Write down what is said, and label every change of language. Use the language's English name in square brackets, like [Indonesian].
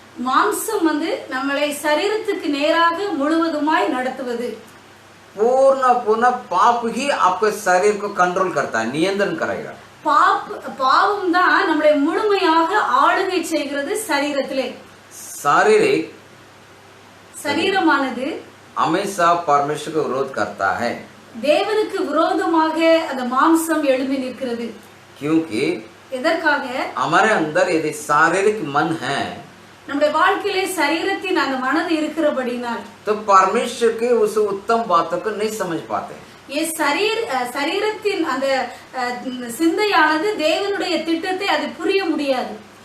[Tamil] மாம்சம் நம்மளை சரீரத்துக்கு நேராக முழுவதுமாய் நடத்துவது. [Hindi] पूर्ण पाप ही आपके शरीर को कंट्रोल करता है, नियंत्रण करेगा. [Tamil] பாவம் தான் நம்மளை முழுமையாக ஆளுகை செய்கிறது சரீரத்திலே. [Hindi] शारीरिक [Tamil] சரீரமானது [Hindi] हमेशा परमेश्वर को विरोध करता है. [Tamil] தேவனுக்கு விரோதமாக அந்த மாம்சம் எழும்பி நிற்கிறது. [Hindi] क्योंकि [Tamil] எதற்காக? [Hindi] हमारे अंदर यदि शारीरिक मन है, [Tamil] நம்முடைய வாழ்க்கையிலே சரீரத்தின் அந்த மனது இருக்கிறபடினால் [Hindi] तो परमेश्वर के उस उत्तम बातों को नहीं समझ पाते. [Tamil] சரீரத்தின் அந்த சிந்தையானது தேவனுடைய திட்டத்தை அது புரிய முடியாது.